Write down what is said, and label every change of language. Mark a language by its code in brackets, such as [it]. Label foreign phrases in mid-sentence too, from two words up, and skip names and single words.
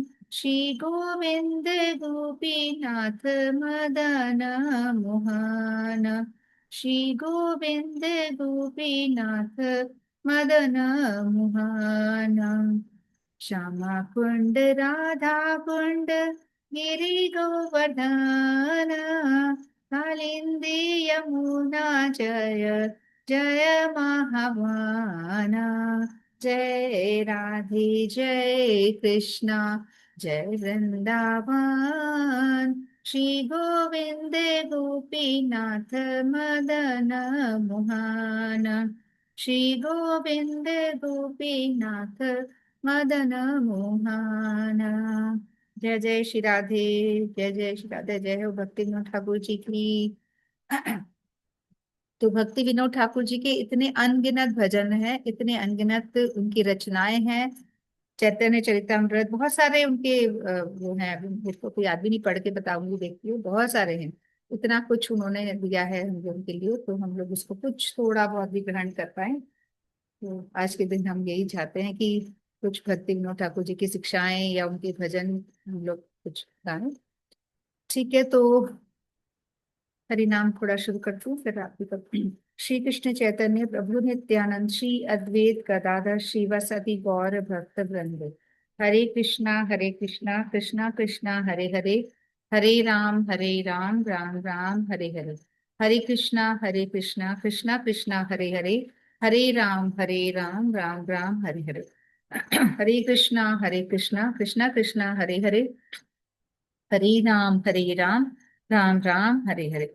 [hi] श्री गोविंद गोपीनाथ मदन मोहन। श्री गोविंद गोपीनाथ मदन मोहन। श्यामा कुंड राधा कुंड गिरी गोवर्धन। कालिंदी यमुना जय जय महावाना। जय राधे जय कृष्णा, जय वृंदावन। श्री गोविंद गोपीनाथ मदन मोहन। श्री गोविंद गोपीनाथ मदन मोहन। जय जय श्री राधे, जय जय श्री राधे। जय हो भक्ति ठाकुर जी की। तो भक्ति विनोद ठाकुर जी के इतने अनगिनत भजन हैं, इतने अनगिनत उनकी रचनाएं हैं। चैतन्य चरितमृत, बहुत सारे उनके वो हैं, जिसको कोई याद भी नहीं, पढ़ के बताऊंगी, देखती हूँ, बहुत सारे हैं। इतना कुछ उन्होंने दिया है हम लोगों के लिए, तो हम लोग उसको कुछ थोड़ा बहुत भी ग्रहण कर पाए। तो आज के दिन हम यही चाहते हैं कि कुछ भक्ति विनोद ठाकुर जी की शिक्षाएं या उनके भजन हम लोग कुछ गाएं। ठीक है, तो हरि नाम थोड़ा शुरू करती हूँ, फिर आपकी करती हूँ। श्री कृष्ण चैतन्य प्रभु नित्यानंद श्री अद्वैत गदाधर श्रीवासदि गौर भक्त वृंद। हरे कृष्णा कृष्णा कृष्णा हरे हरे, हरे राम राम राम हरे हरे। हरे कृष्णा कृष्णा कृष्णा हरे हरे, हरे राम राम राम हरे हरे। हरे कृष्णा कृष्णा कृष्णा हरे हरे, हरे राम राम राम हरे हरे।